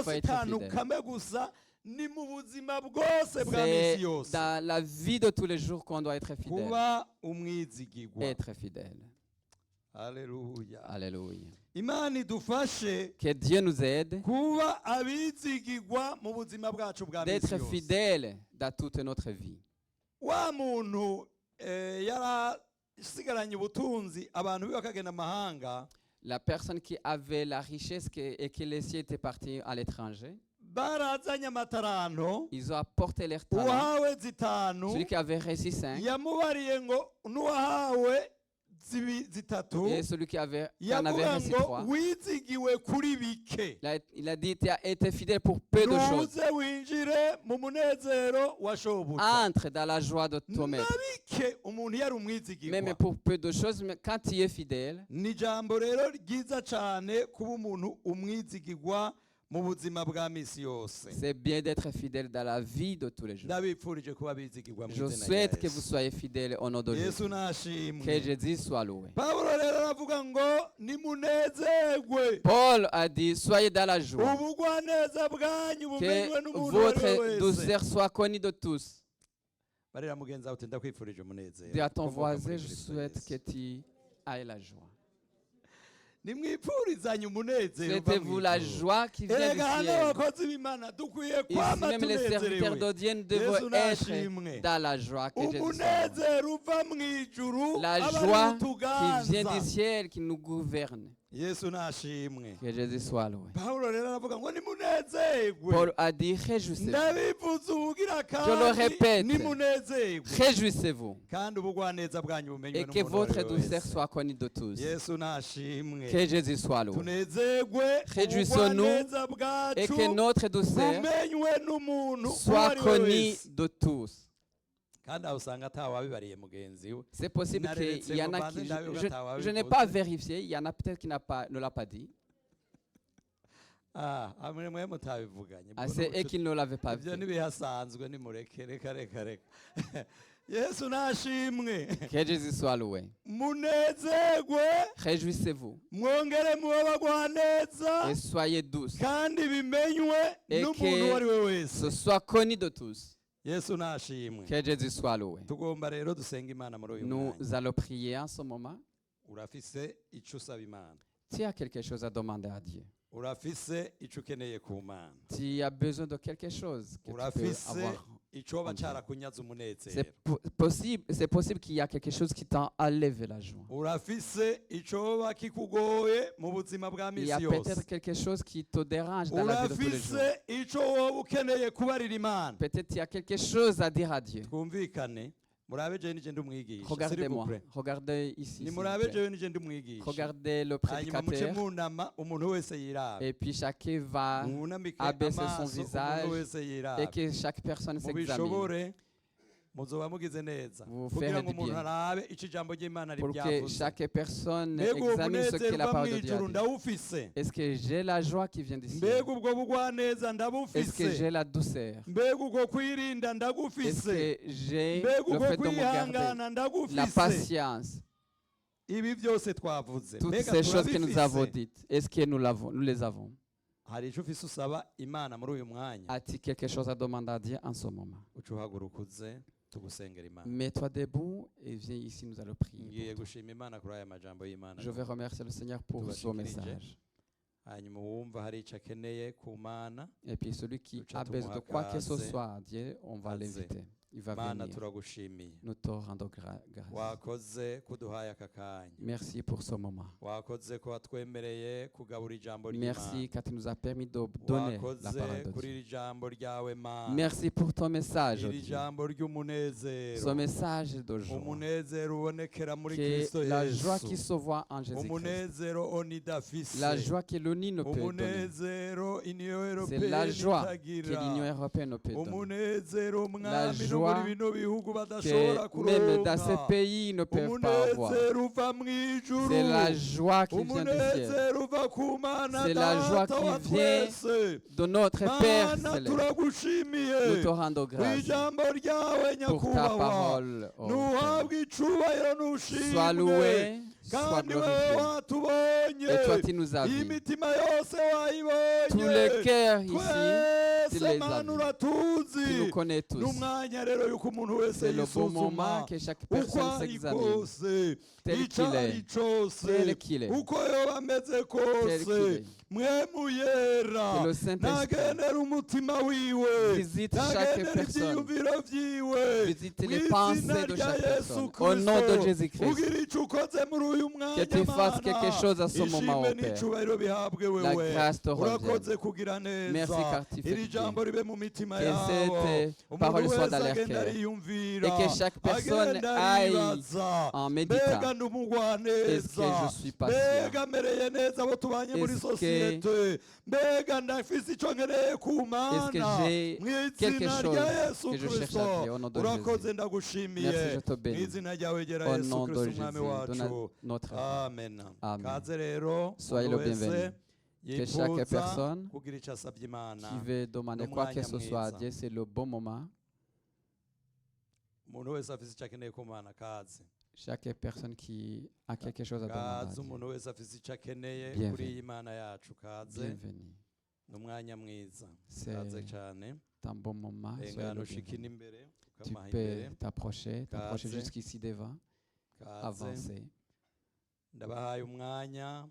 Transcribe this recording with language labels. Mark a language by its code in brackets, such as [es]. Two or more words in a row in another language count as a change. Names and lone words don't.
[fr] il faut si être [rn] kantu [fr] fidèle. [rn] kamwe gusa ni mu buzima bwose bwa [fr] C'est [rn] misi yose [fr] dans la vie de tous les jours qu'on doit être fidèle. [rn] kuba umwizigirwa. [fr] Être fidèle. [rn] Haleluya. [fr] Alléluia. [rn] Imana idufashe [fr] Que Dieu nous aide [rn] kuba abizigirwa mu buzima bwacu bwa misi [fr] d'être [rn] yose. [fr] fidèle dans toute notre vie. [rn] Wa muntu yarasigaranye ubutunzi abantu biwe bakagenda amahanga [fr] La personne qui avait la richesse et qui laissait était partie à l'étranger, [rn] barazanye amataranto [fr] ils ont apporté leurs talents. [rn] uwahawe zitanu [fr] Celui qui avait réussi 5 [rn] yamubariye ngo n'uwahawe zitatu [fr] et celui qui en avait [rn] yavuga [fr] réussi [rn] ngo [fr] 3. [rn] wizigiwe kuri bike [fr] Il a dit, tu as été fidèle pour peu de choses. [rn] ntuze winjire mu munezero wa shobuja. [fr] Entre dans la joie de ton [rn] na [fr] maître. [rn] bike umuntu yari [fr] Même [rn] umwizigirwa. [fr] pour peu de choses, mais quand tu es fidèle, [rn] ni ijambo rero ryiza cyane kuba umuntu umwizigirwa mu buzima bwa misi yose. [fr] c'est bien d'être fidèle dans la vie de tous les jours. [rn] ndabipfurije kuba bizigirwa mu [fr] Je [rn] izina rya [fr] souhaite que vous [rn] Yesu. [fr] soyez fidèles au nom de [rn] Yesu [fr] Jésus. Que [rn] nashimwe. [fr] Jésus soit loué. [rn] Pawulo rero aravuga ngo nimunezerwe [fr] Paul a dit, soyez dans la joie. [rn] ubugwaneza bwanyu bumenywe [fr] Que [rn] n'umuntu uwo ari we [fr] votre [rn] wese. [fr] douceur soit connue de tous. [rn] barira mugenzi wawe uti ndakwifurije umunezero. [fr] Dis à ton [rn] Ukomoka muri [fr] voisin, je [rn] Kristo [fr] souhaite [rn] Yesu. [fr] que tu aies la joie. [rn] nimwifurizanye umunezero uva [fr] Souhaitez-vous [rn] mu [fr] la [rn] ijuru. [fr] joie qui vient du [rn] erega hano [fr] ciel. [rn] abakozi b'imana dukwiye [fr] Ici [rn] kwama [fr] même les serviteurs [rn] tunezerewe. [fr] de Dieu [rn] Yesu [fr] devront [rn] nashimwe. [fr] être dans la joie que Jésus soit. [rn] umunezero uva mu ijuru [fr] La [rn] aba ari [fr] joie qui vient [rn] utuganza. [fr] du ciel, qui nous gouverne. [rn] Yesu nashimwe. [fr] Que Jésus soit loué. [rn] Pawulo rero aravuga ngo nimunezerwe. [fr] Paul a dit, réjouissez-vous. [rn] ndabivuze ubugira [fr] Je le répète. [rn] kandi nimunezerwe [fr] Réjouissez-vous. [rn] kandi ubugwaneza bwanyu bumenywe [fr] Et que [rn] n'umuntu uwo ari [fr] votre [rn] we [fr] douceur [rn] wese. [fr] soit connue de tous. [rn] Yesu nashimwe. [fr] Que Jésus soit loué. [rn] tunezerwe [fr] Réjouissons-nous [rn] ubugwaneza [fr] Et [rn] bwacu [fr] que notre douceur [rn] bumenywe n'umuntu uwo [fr] soit [rn] ari we [fr] connue [rn] wese. [fr] de tous. [rn] kandi aho usanga atawabibariye mugenzi we. [fr] C'est possible qu'il y en a qui... Je n'ai pas vérifié. Il y en a peut-être qui ne l'a pas dit. [rn] hamwe mwe mutabivuganye. [fr] Ah, c'est eux qui ne l'avaient pas [rn] ibyo [fr] vu. [rn] ntibihasanzwe nimureke reka reka reka. Yesu nashimwe. [fr] Que Jésus soit loué. [rn] munezerwe [fr] Réjouissez-vous [rn] mwongere mube bagwaneza [fr] et soyez douces. [rn] kandi bimenywe [fr] Et [rn] n'umuntu uwo ari we [fr] que [rn] wese. [fr] ce soit connu de tous. [rn] Yesu nashimwe. [fr] Que Jésus soit loué. [rn] tugomba rero dusenga imana muri uyu [fr] Nous [rn] mwanya. [fr] allons prier en ce moment. [rn] urafise icyo usaba imana. [fr] Tu as quelque chose à demander à Dieu. [rn] urafise icyo ukeneye ku mana. [fr] Tu as besoin de quelque chose que tu peux [rn] urafise [fr] avoir. [rn] icyoba [fr] en Dieu. [rn] cyarakunyaze umunezero. [fr] C'est possible qu'il y a quelque chose qui t'enlève la joie. [rn] urafise icyoba kikugoye mu buzima bwa [fr] Il y [rn] misi [fr] a [rn] yose. [fr] peut-être quelque chose qui te dérange dans la vie de tous les jours. [rn] urafise icyo wowe ukeneye kubarira imana. [fr] Peut-être il y a quelque chose à dire à Dieu. [rn] twumvikane murabe jewe nije ndi umwigisha. [fr] Regardez-moi. S'il vous plaît. Regardez ici. s'il [rn] ni [fr] vous [rn] murabe [fr] plaît. [rn] jewe nije ndi umwigisha. [fr] Regardez le [rn] hanyuma muce [fr] prédicateur. [rn] munama umuntu wese yiraba. [fr] Et puis chacun va [rn] mwunamike [fr] abaisser son [rn] amaso [fr] visage [rn] umuntu wese yiraba. [fr] et que chaque personne s'examine [rn] mubishobore muzoba mugize neza [fr] Vous [rn] kugira [fr] ferez [rn] ngo [fr] du [rn] umuntu [fr] bien. [rn] arabe icyo ijambo ry'imana [fr] pour que [rn] ribyavuze. [fr] chaque personne [rn] mbega uwo [fr] examine ce que [rn] munezero [fr] la [rn] uva mu [fr] parole de Dieu a [rn] ijuru [fr] dit. [rn] ndawufise. [fr] Est-ce que j'ai la joie qui vient d'ici? [rn] mbega ubwo bugwaneza [fr] Est-ce que [rn] ndabufise. [fr] j'ai la douceur? [rn] mbega ubwo kwirinda [fr] Est-ce [rn] ndagufise. [fr] que j'ai [rn] mbega [fr] le [rn] ubwo [fr] fait de me garder? [rn] kwihangana [fr] La [rn] ndagufise. [fr] patience. [rn] ibi byose twavuze [fr] Toutes [rn] mbega [fr] ces choses que nous avons [rn] turabifise. [fr] dites. Est-ce que nous les avons? [rn] hari icyo ufise usaba imana muri uyu mwanya. [fr] As-tu quelque chose à demander à Dieu en ce moment? [rn] uca uhaguruka uze tugusengera imana [fr] Mets-toi debout et viens ici, nous allons prier. [rn] ngiye [fr] pour toi. [rn] gushima imana kuri aya majambo y'imana [fr] Je vais remercier le Seigneur pour Tout va son [rn] shikirije. [fr] message. [rn] hanyuma uwumva hari icyo akeneye ku mana [fr] Et puis celui qui [rn] Tucha [fr] a besoin de quoi que ce [rn] tumuhagaze, [fr] soit, Dieu, on va [rn] aze. [fr] l'inviter. Il va [rn] mana [fr] venir. [rn] turagushimiye [fr] Nous te rendons grâce. [rn] wakoze kuduhaye aka kanya [fr] Merci pour ce moment. [rn] wakoze ko watwemereye kugabura ijambo [fr] Merci car tu nous as permis de donner la parole [rn] wakoze [fr] de [rn] kuri [fr] Dieu. [rn] iri jambo ryawe mana [fr] Merci pour ton message, oh [rn] iri [fr] Dieu. [rn] jambo ry'umunezero [fr] Ce message de joie. [rn] umunezero ubonekera muri [fr] Que [rn] kristo [fr] la joie qui [rn] yesu [fr] se voit en Jésus-Christ. [rn] umunezero onidafise [fr] La joie que l'ONU ne peut donner. [rn] umunezero iniyo [fr] C'est la européenne joie que [rn] itagira [fr] l'Union européenne ne peut donner. [rn] umunezero mwami no [fr] joie [rn] muri bino bihugu badashobora [fr] Que même dans ces [rn] kuronka [fr] pays, ils ne peuvent pas avoir. [rn] umunezero uva mw'ijuru [fr] C'est la joie qui vient du ciel. [rn] umunezero uva ku mana [fr] C'est la joie [rn] data [fr] qui [rn] wa [fr] vient [rn] twese [fr] De notre Père [rn] mana [fr] céleste. [rn] turagushimiye [fr] Nous te rendons grâce [rn] ijambo ryawe [fr] pour ta [rn] nyakubahwa [fr] parole. oh Père. [rn] nuhabwe icubahiro [fr] Sois [rn] n'ushimwe [fr] loué, sois [rn] kandi wewe [fr] glorifié. [rn] watubonye [fr] Et toi, tu nous as vus. [rn] imitima yose wayibonye [fr] Tous les cœurs ici, tu [rn] twese [fr] les as [rn] mana [fr] vus. [rn] uratuzi [fr] Tu nous connais tous. [rn] n'umwanya rero yuko umuntu wese [fr] C'est le bon moment [rn] yisuzuma [fr] que chaque [rn] uko [fr] personne [rn] ari [fr] s'examine. [rn] kose [fr] Tel [rn] icyo [fr] qu'il [rn] ari [fr] est. [rn] cyose [fr] Tel qu'il est. [rn] uko yoba ameze [fr] Tel [rn] kose [fr] qu'il est. [rn] mwemu yera [fr] Que le Saint-Esprit [rn] nagenera umutima wiwe [fr] visite chaque [rn] nagenera [fr] personne. [rn] ibyiyumviro byiwe [fr] Visite les [rn] mu [fr] pensées [rn] izina [fr] de [rn] rya [fr] chaque [rn] Yesu [fr] personne. Au [rn] Kristo. [fr] nom de Jésus-Christ. [rn] ugira icyo ukoze muri uyu mwanya [fr] Que tu fasses [rn] Mana. [fr] quelque chose à ce moment, [rn] ishimwe [fr] oh Père. [rn] n'icubahiro bihabwe [fr] La [rn] wewe [fr] grâce te [rn] urakoze [fr] revienne. [rn] kugira neza [fr] Merci car tu fais [rn] iri [fr] du bien. [rn] jambo ribe mu mitima [fr] Que [rn] yabo [fr] cette parole [rn] umuntu [fr] soit [rn] wese [fr] dans leur [rn] agenda [fr] cœur. [rn] ariyumvira [fr] Et que chaque personne [rn] agenda [fr] aille [rn] aribaza [fr] en [rn] mbega [fr] méditant. [rn] ndi umugwaneza [fr] Est-ce que je suis patient? [rn] mbega mereye neza abo tubanye muri [fr] Est-ce que- [rn] sosiyete mbega ndafise icyo nkeneye ku [fr] Est-ce que [rn] mana [fr] j'ai [rn] mu [fr] quelque [rn] izina [fr] chose [rn] rya yesu [fr] que je cherche [rn] kristo [fr] à Dieu au nom de [rn] urakoze [fr] Jésus? [rn] ndagushimiye [fr] Merci, je te [rn] mu [fr] bénis. [rn] izina ryawe gera [fr] Au [rn] yesu [fr] nom de [rn] kristo [fr] Jésus, [rn] umwami [fr] de [rn] wacu [fr] notre [rn] amen [fr] Amen. [rn] kaze rero [fr] Soyez [rn] umuntu [fr] le bienvenu. [rn] wese [fr] Que chaque [rn] yifuza [fr] personne [rn] kugira icyo asabye imana [fr] qui veut demander le quoi que [rn] mwanya [fr] ce soit à [rn] mwiza. [fr] Dieu, c'est le bon moment. [rn] umuntu wese afise icyo akeneye ku mana kaze [fr] Chaque personne qui a quelque chose à demander à [rn] kaze [fr] Dieu, [rn] umuntu wese afise icyo akeneye [fr] Bienvenue. [rn] kuri iyi mana yacu kaze [fr] bienvenue. [rn] ni umwanya mwiza [fr] C'est [rn] kaze cyane [fr] un bon moment. Soyez [rn] engano [fr] le [rn] ushikina [fr] bienvenu. [rn] imbere [fr] Tu [rn] ukamaha imbere [fr] peux t'approcher [rn] Kaze. [fr] jusqu'ici devant, [rn] kaze [fr] avancer. [rn] ndabahaye umwanya